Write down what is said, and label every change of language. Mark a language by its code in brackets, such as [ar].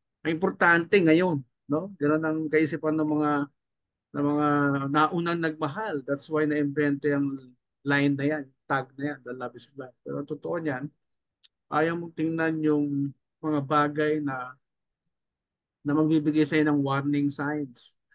[tl] Ang importante ngayon, no? Ganun ang kaisipan ng mga naunang nagmahal. [en] That's why na-invento yung line na yan, tag na yan, the love is blind. [tl] Pero totoo niyan, ayaw mong tingnan yung mga bagay na magbibigay sa'yo ng warning signs.